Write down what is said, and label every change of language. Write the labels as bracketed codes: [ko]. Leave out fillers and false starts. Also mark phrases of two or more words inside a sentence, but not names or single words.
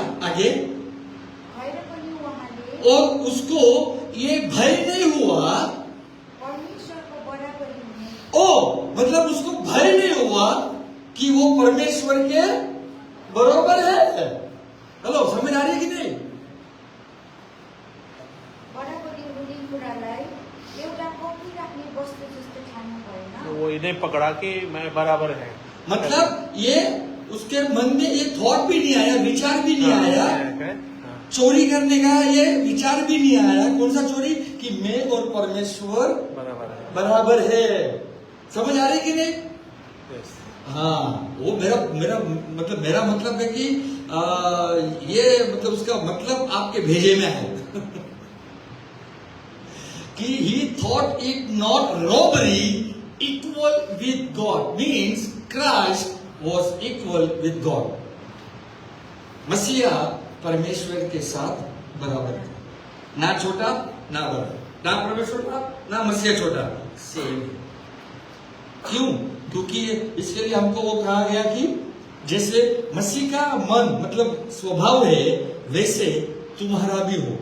[hi] आगे, और उसको ये भय नहीं हुआ। परमेश्वर को बराबरी में। ओ, मतलब उसको भय नहीं हुआ कि वो परमेश्वर के बराबर है। हेलो, समझ आ रही है कि नहीं? [ne] बराबरी हुने कुरालाई एउटा पक्रिराख्ने वस्तु जस्तो ठान्नु भएन। [hi] तो वो इन्हें पकड़ा कि मैं बराबर है। मतलब ये उसके मन में ये थॉट भी नहीं आया, विचार भी नहीं आया, हाँ। चोरी करने का ये विचार भी नहीं आया। कौन सा चोरी? कि मैं और परमेश्वर बराबर है। समझ आ रही कि नहीं? [en] Yes. [hi] हाँ, वो मेरा मतलब है कि ये मतलब उसका मतलब आपके भेजे में है कि [en] he thought it not robbery equal with God, means Christ was equal with God. [hi] मसीहा परमेश्वर के साथ बराबर है, ना छोटा ना बड़ा, ना परमेश्वर का ना मसीहा छोटा, सेम। क्यों? क्योंकि इसके लिए हमको वो कहा गया कि जैसे मसीह का मन मतलब स्वभाव है वैसे तुम्हारा भी हो।